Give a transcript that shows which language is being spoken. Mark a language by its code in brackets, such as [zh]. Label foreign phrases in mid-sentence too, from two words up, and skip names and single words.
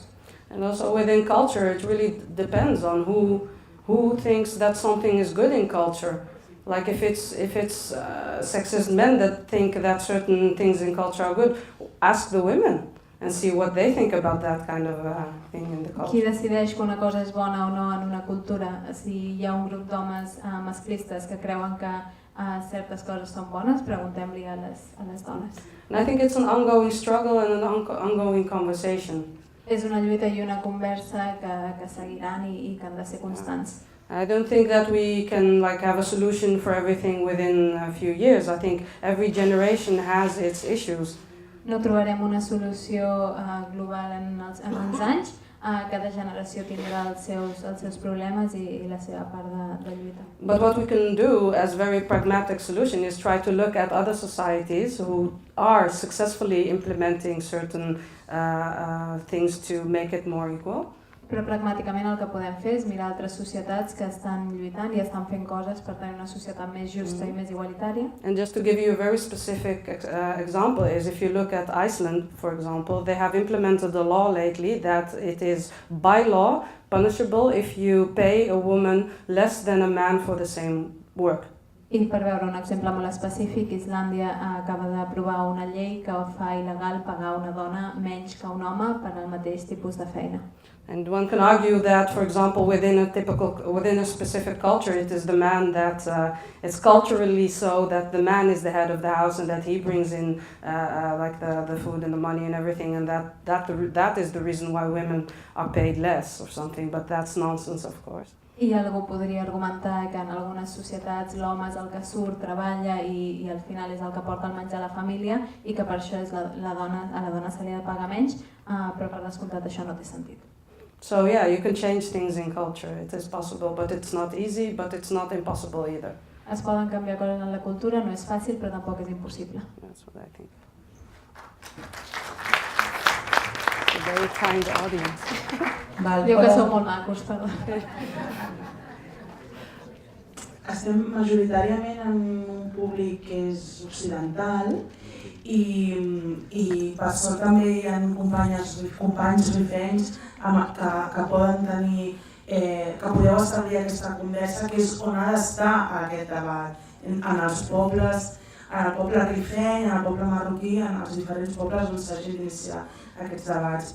[en] And also within culture, it really depends on who thinks that something is good in culture. Like if it's sexist men that think that certain things in culture are good, ask the women and see what they think about that kind of thing in the culture. [ca] Qui decideix que una cosa és bona o no en una cultura? Si hi ha un grup d'homes masclistes que creuen que certes coses són bones, preguntem-li a les dones. [en] And I think it's an ongoing struggle and an ongoing conversation. [ca] És una lluita i una conversa que seguiran i que han de ser constants. [en] I don't think that we can have a solution for everything within a few years. I think every generation has its issues. [ca] No trobarem una solució global en uns anys. Cada generació tindrà els seus problemes i la seva part de lluita. [en] But what we can do as very pragmatic solution is try to look at other societies who are successfully implementing certain things to make it more equal. [ca] Però pragmàticament el que podem fer és mirar altres societats que estan lluitant i estan fent coses per tenir una societat més justa i més igualitària. [en] And just to give you a very specific example is if you look at Iceland, for example, they have implemented a law lately that it is by law punishable if you pay a woman less than a man for the same work. [ca] I per veure un exemple molt específic, Islàndia acaba d'aprovar una llei que fa il·legal pagar una dona menys que un home per al mateix tipus de feina. [en] And one can argue that, for example, within a specific culture, it is the man that it's culturally so that the man is the head of the house and that he brings in the food and the money and everything, and that is the reason why women are paid less or something. But that's nonsense, of course. [ca] I algú podria argumentar que en algunes societats l'home és el que surt, treballa i al final és el que porta el menjar a la família i que per això a la dona se li ha de pagar menys, però per descomptat això no té sentit. [en] So yeah, you can change things in culture. It is possible, but it's not easy, but it's not impossible either. [ca] Es poden canviar coses en la cultura, no és fàcil, però tampoc és impossible. [en] That's what I think. It's a very kind audience. [ca] Diu que sou molt macos, perdó. Estem majoritàriament en un públic que és occidental i per sort també hi ha companys rifenys que poden tenir, que podeu establir aquesta conversa, que és on ha d'estar aquest debat, en els pobles, en el poble rifeny, en el poble marroquí, en els diferents pobles on s'hagi d'iniciar aquests debats.